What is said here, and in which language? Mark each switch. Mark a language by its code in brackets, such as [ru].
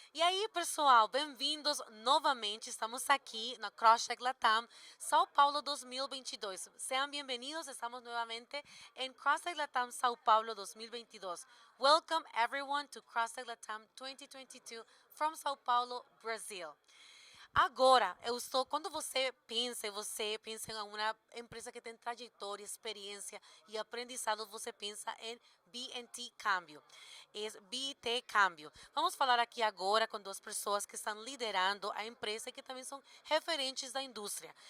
[pt] E aí, pessoal, bem-vindos novamente. Estamos aqui na CrossTech Latam, São Paulo 2022. Sejam bem-vindos, estamos novamente em CrossTech Latam, São Paulo 2022. [en] Welcome everyone to CrossTech Latam 2022 from São Paulo, Brazil. [pt] Agora, quando você pensa em uma empresa que tem trajetória, experiência e aprendizado, você pensa em BNT Câmbio, BT Câmbio. Vamos falar aqui agora com duas pessoas que estão liderando a empresa e que também são referentes da indústria.